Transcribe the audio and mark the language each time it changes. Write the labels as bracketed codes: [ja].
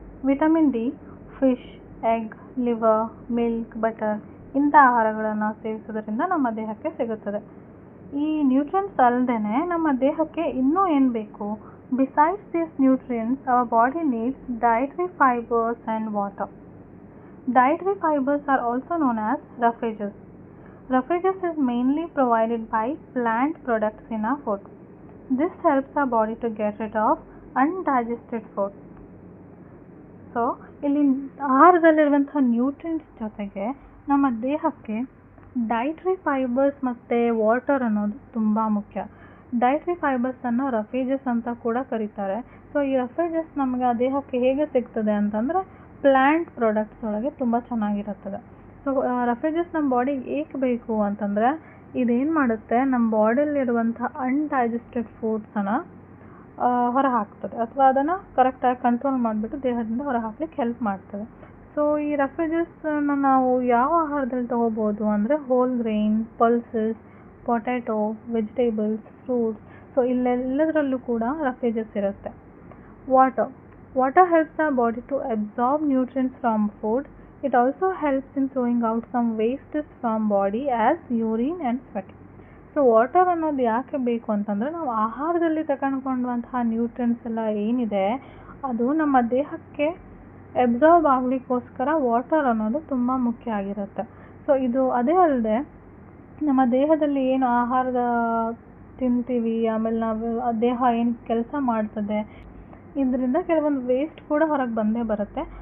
[kn] Vitamin D fish, egg, liver, milk, butter ಇಂಥ ಆಹಾರಗಳನ್ನು ಸೇವಿಸೋದ್ರಿಂದ ನಮ್ಮ ದೇಹಕ್ಕೆ ಸಿಗುತ್ತದೆ. ಈ ನ್ಯೂಟ್ರಿಯೆಂಟ್ಸ್ ಅಲ್ಲದೆ ನಮ್ಮ ದೇಹಕ್ಕೆ ಇನ್ನೂ ಏನು ಬೇಕು? [en] Besides these nutrients our body needs dietary fibers and water. Dietary fibers are also known as roughages. Roughages is mainly provided by plant products in our food. This helps our body to get rid of undigested food. [kn] So ಇಲ್ಲಿ ಆಹಾರದಲ್ಲಿರುವಂಥ nutrients ಜೊತೆಗೆ ನಮ್ಮ ದೇಹಕ್ಕೆ dietary fibres ಮತ್ತು water ಅನ್ನೋದು ತುಂಬ ಮುಖ್ಯ. Dietary ಫೈಬರ್ಸನ್ನು ರಫೇಜಸ್ ಅಂತ ಕೂಡ ಕರೀತಾರೆ. ಸೊ ಈ ರಫೇಜಸ್ ನಮಗೆ ದೇಹಕ್ಕೆ ಹೇಗೆ ಸಿಗ್ತದೆ ಅಂತಂದರೆ ಪ್ಲ್ಯಾಂಟ್ ಪ್ರಾಡಕ್ಟ್ಸ್ ಒಳಗೆ ತುಂಬ ಚೆನ್ನಾಗಿರುತ್ತದೆ. ಸೊ ರಫೇಜಸ್ ನಮ್ಮ ಬಾಡಿಗೆ ಏಕೆ ಬೇಕು ಅಂತಂದರೆ ಇದೇನು ಮಾಡುತ್ತೆ, ನಮ್ಮ ಬಾಡಿಯಲ್ಲಿರುವಂಥ ಅನ್ಡೈಜೆಸ್ಟೆಡ್ ಫುಡ್ಸನ್ನು ಹೊರ ಹಾಕ್ತದೆ, ಅಥವಾ ಅದನ್ನು ಕರೆಕ್ಟಾಗಿ ಕಂಟ್ರೋಲ್ ಮಾಡಿಬಿಟ್ಟು ದೇಹದಿಂದ ಹೊರ ಹಾಕ್ಲಿಕ್ಕೆ ಹೆಲ್ಪ್ ಮಾಡ್ತದೆ. ಸೊ ಈ ರಫೇಜಸ್ನ ನಾವು ಯಾವ ಆಹಾರದಲ್ಲಿ ತೊಗೋಬೋದು ಅಂದರೆ hole grain, pulses, potato, vegetables, fruits. So ಇಲ್ಲೆಲ್ಲದರಲ್ಲೂ ಕೂಡ ರಫೇಜಸ್ ಇರುತ್ತೆ. [en] Water. Water helps our body to absorb nutrients from food. It also helps in throwing out some wastes from body as urine and sweat. [kn] So water ಅನ್ನೋದು ಯಾಕೆ ಬೇಕು ಅಂತಂದರೆ ನಾವು ಆಹಾರದಲ್ಲಿ ತಗೊಂಡ್ಕೊಂಡಂತಹ nutrients ಎಲ್ಲ ಏನಿದೆ ಅದು ನಮ್ಮ ದೇಹಕ್ಕೆ ಅಬ್ಸಾರ್ಬ್ ಆಗಲಿಕ್ಕೋಸ್ಕರ ವಾಟರ್ ಅನ್ನೋದು ತುಂಬ ಮುಖ್ಯ ಆಗಿರುತ್ತೆ. ಸೊ ಇದು ಅದೇ ಅಲ್ಲದೆ ನಮ್ಮ ದೇಹದಲ್ಲಿ ಏನು ಆಹಾರದ ತಿಂತೀವಿ, ಆಮೇಲೆ ನಾವು ದೇಹ ಏನು ಕೆಲಸ ಮಾಡ್ತದೆ, ಇದರಿಂದ ಕೆಲವೊಂದು ವೇಸ್ಟ್ ಕೂಡ ಹೊರಗೆ ಬಂದೇ ಬರುತ್ತೆ.